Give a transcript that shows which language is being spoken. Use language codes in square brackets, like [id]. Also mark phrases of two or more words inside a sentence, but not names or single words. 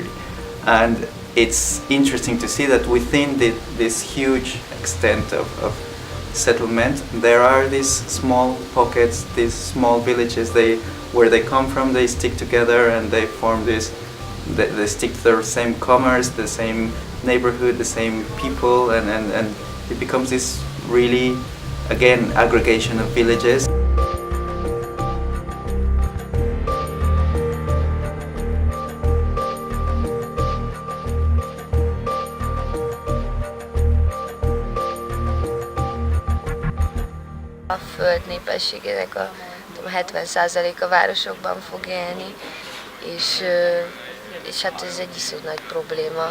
[en] And it's interesting to see that within this huge extent of settlement, there are these small pockets, these small villages. Where they come from, they stick together and they form this. They stick to their same commerce, the same neighborhood, the same people, and it becomes this really, again, aggregation of villages. [hu] A föld népességének a 70%-a városokban fog élni, és hát ez egy iszonyú nagy probléma.